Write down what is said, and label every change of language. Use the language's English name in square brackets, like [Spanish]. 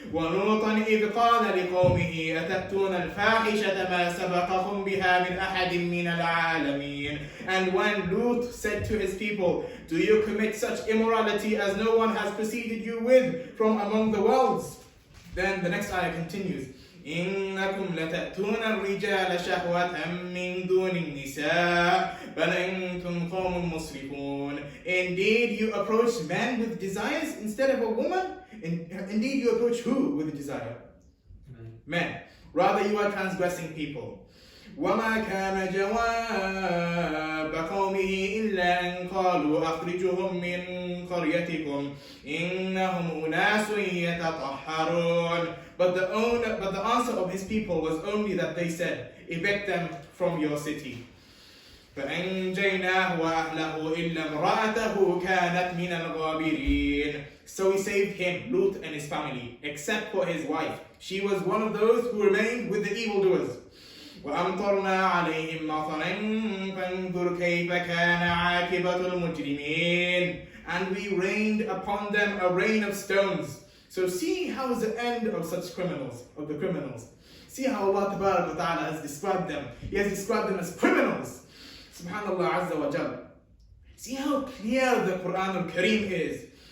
[Arabic] وَلُوطًا إِذْ قَالَ لِقَوْمِهِ أَتَأْتُونَ الْفَاحِشَةَ مَا سَبَقَكُمْ بِهَا مِنْ أَحَدٍ مِنَ الْعَالَمِينَ. [English] And when Lut said to his people, do you commit such immorality as no one has preceded you with from among the worlds? Then the next ayah continues. [Arabic] إنكم لتأتون الرجال شهوة من دون النساء بل أنتم قوم مسرفون. [English] Indeed, you approach men with desires instead of a woman. Indeed, you approach who with a desire? Men. Rather, you are transgressing people. [Arabic] وما كان جواب قومه إلا أن قالوا أخرجوهم من قريتكم إنهم أناس يتطهرون. [English] But the answer of his people was only that they said, evict them from your city. [Arabic] فأنجيناه وأهله إلا امرأته كانت من الغابرين. [English] So we saved him, Lut and his family, except for his wife. She was one of those who remained with the evildoers. [Arabic] وأمطرنا عليهم مطرا فانظر كيف كان عاقبة المجرمين. [English] And we rained upon them a rain of stones. So see how is the end of such criminals, of the criminals. See how Allah Tabarak wa Ta'ala has described them. He has described them as criminals. Subhanallah Azza wa Jal. See how clear the Quran al-Kareem is.